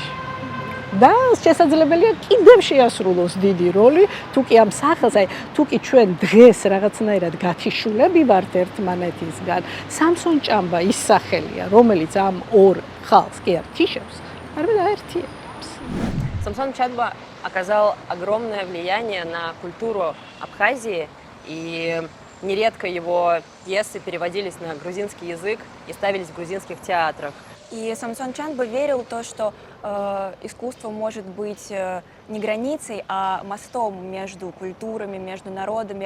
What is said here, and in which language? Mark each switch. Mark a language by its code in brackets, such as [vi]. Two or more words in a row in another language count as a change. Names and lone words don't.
[ka] და შესაძლებელია კიდევ შეასრულოს დიდი როლი, თუ კი ამ სახელს, აი თუ კი ჩვენ დღეს რაღაცნაირად გათიშულები ვართ ერთმანეთისგან, სამსონ ჭამბა ის სახელია, რომელიც ამ ორ ხალხს კი არ თიშებს, არამედ აერთიანებს. [ru] Самсон Чамба оказал огромное влияние на культуру Абхазии, и Нередко его пьесы переводились на грузинский язык и ставились в грузинских театрах. И Самсон Чанба верил в то, что искусство может быть не границей, а мостом между культурами, между народами.